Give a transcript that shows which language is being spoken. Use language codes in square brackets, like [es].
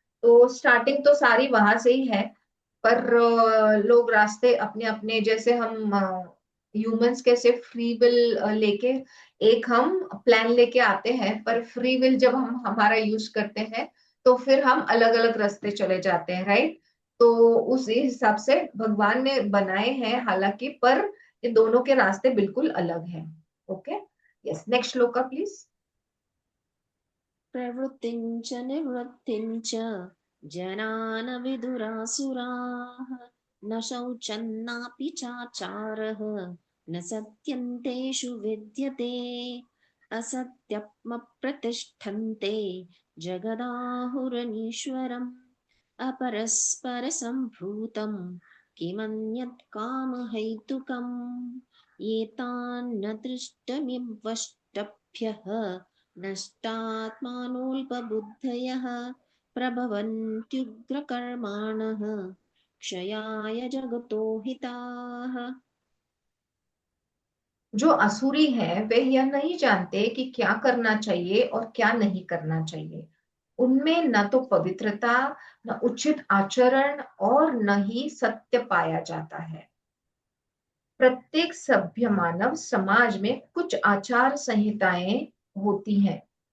[hi] तो स्टार्टिंग तो सारी वहां से ही है, पर लोग रास्ते अपने अपने, जैसे हम ह्यूमंस कैसे फ्री विल लेके एक हम प्लान लेके आते हैं, पर फ्री विल जब हम हमारा यूज करते हैं तो फिर हम अलग अलग रास्ते चले जाते हैं, राइट। तो उस हिसाब से भगवान ने बनाए हैं हालांकि, पर ये दोनों के रास्ते बिल्कुल अलग हैं। Okay. Yes, next shloka please. [sa] प्रवृत्तिं च निवृत्तिं च जना न विदुरासुराः न शौचन्नापि चाचारः न सत्यं तेषु विद्यते असत्यमप्रतिष्ठन्ते जगदाहुरनीश्वरम् अपरस्परसम्भूतं किमन्यत् कामहैतुकम् एतान्न दृष्टमिवष्टभ्यः नष्टात्मानोऽल्पबुद्धयः प्रभवन्त्युग्रकर्माणः क्षयाय जगतो हिताः। [hi] जो असुरी है वे यह नहीं जानते कि क्या करना चाहिए और क्या नहीं करना चाहिए। उनमें न तो पवित्रता, न उचित आचरण और न ही सत्य पाया जाता है। प्रत्येक सभ्य मानव समाज में कुछ आचार संहिताएं होती हैं।